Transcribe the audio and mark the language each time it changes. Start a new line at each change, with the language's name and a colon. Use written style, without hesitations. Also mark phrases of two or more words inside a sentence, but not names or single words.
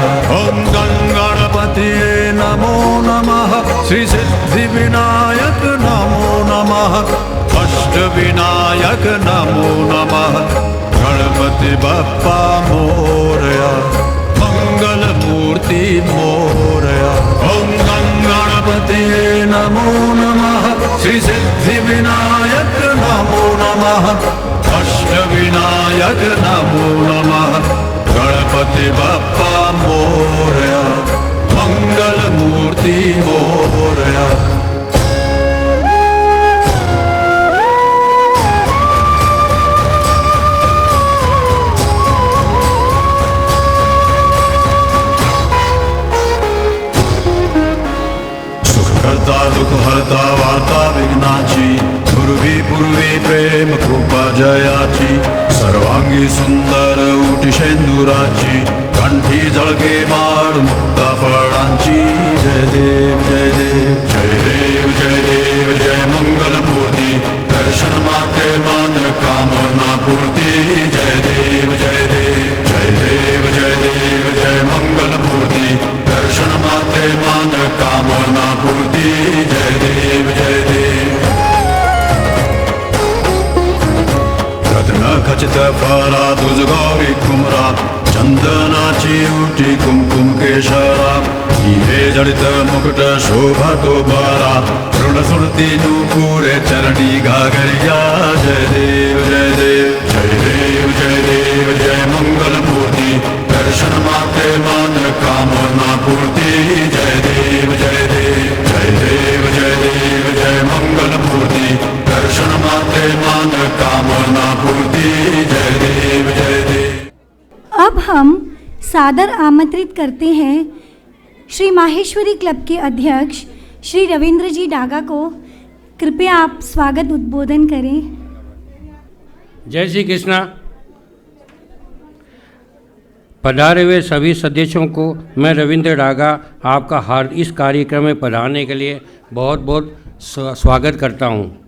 Marathi: ओम गणपति नमो नमः, श्री सिद्धि विनायक नमो नमः, अष्ट विनायक नमो नमः, गणपति बप्पा मोरया, मंगल मूर्ति मोरया। ओम गणपति नमो नमः, श्री सिद्धि विनायक नमो नमः, अष्ट विनायक नमो नमः, गणपति बप्पा मोरया, मंगल मूर्ति मोरया। करता दुख हरता वार्ता विघ्नाची, पूर्वी पूर्वी प्रेम कृपा जयाची, सर्वांगी सुंदर उटी शेंदुराची, कंठी जळके माळ मुक्ता फळांची। जय देव जय देव जय देव जय देव जय मंगल मूर्ती, दर्शन मात्रे मान कामना पूर्ती। जय देव जय देव जय देव जय देव जय मंगल मूर्ती, दर्शन मात्रे मान कामना पूर्ती। जय देव जय देव। रत्न खचित फरा तुझ गौरी कुमरा, चंदनाची उठी कुमकुम केशरा, हिरे जडित मुकुट शोभा तो बारा, ऋण सुरती नूपुरे चरणी घागरिया। जय देव जय देव जय देव जय देव जय मंगल मूर्ति, दर्शन मात्रे मान कामना पूर्ति। जय देव जय देव जय देव जय देव जय मंगल मूर्ति, दर्शन मात्रे मान कामना पूर्ति। जय देव जय देव।
Hindi: अब हम सादर आमंत्रित करते हैं श्री माहेश्वरी क्लब के अध्यक्ष श्री रविंद्र जी डागा को। कृपया आप स्वागत उद्बोधन करें। जय श्री कृष्णा। पधारे हुए सभी सदस्यों को मैं रविंद्र डागा आपका इस कार्यक्रम में पधारने के लिए बहुत बहुत स्वागत करता हूं।